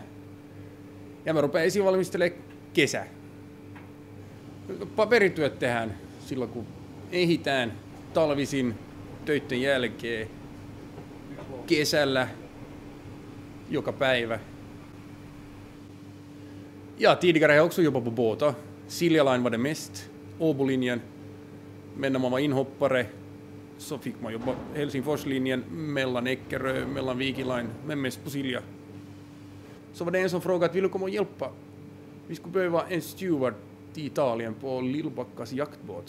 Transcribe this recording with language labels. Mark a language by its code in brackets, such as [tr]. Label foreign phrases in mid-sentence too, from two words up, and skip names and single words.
[fi] Ja mä rupean esivalmistelemaan kesä. Paperityöt tehdään silloin, kun ehitään talvisin töiden jälkeen kesällä joka päivä. [sv] Ja tidigare har jag också jobbat på båtar. Silja Line var det mest. Åbolinjen. Men när man var inhoppare så fick man jobba Helsingforslinjen mellan Eckerö, mellan Viking Line, men mest på Silja. Så var det en som frågade att vill du komma och hjälpa? Vi skulle behöva en steward till Italien på Lillbackas jaktbåt.